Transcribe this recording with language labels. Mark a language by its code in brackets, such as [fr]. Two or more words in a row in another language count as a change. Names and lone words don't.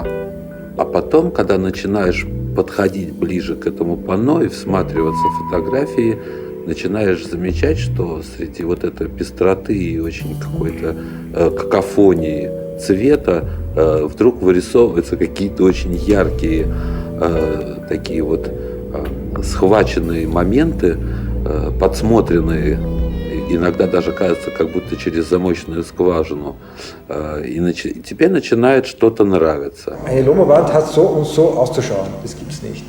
[ru] А потом, когда начинаешь подходить ближе к этому панно и всматриваться в фотографии, начинаешь замечать, что среди вот этой пестроты и очень какой-то какофонии цвета вдруг вырисовываются какие-то очень яркие такие вот схваченные моменты, подсмотренные, иногда даже кажется, как будто через замочную скважину. И тебе начинает что-то nравиться. [de] Eine Lomo-Wand hat so und so auszuschauen, das gibt es nicht.